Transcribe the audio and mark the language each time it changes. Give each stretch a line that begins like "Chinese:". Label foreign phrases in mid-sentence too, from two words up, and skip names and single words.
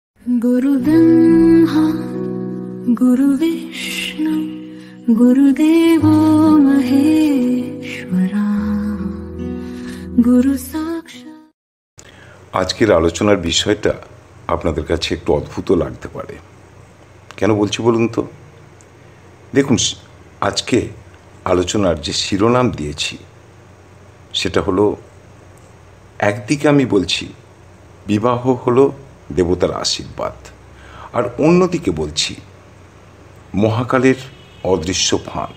Sanskrit: गुरु ब्रह्मा गुरु विष्णु गुरुदेवो महेश्वरा गुरु साक्षात्।
Bangla: আজকের আলোচনার বিষয়টা আপনাদের কাছে একটু অদ্ভুত লাগতে পারে। কেন বলছি বলুন তো? দেখুন, আজকে আলোচনার যে শিরোনাম দিয়েছি সেটা হলো, একদিকে আমি বলছি বিবাহ হলো দেবতার আশীর্বাদ, আর অন্যদিকে বলছি মহাকালের অদৃশ্য ফাঁদ।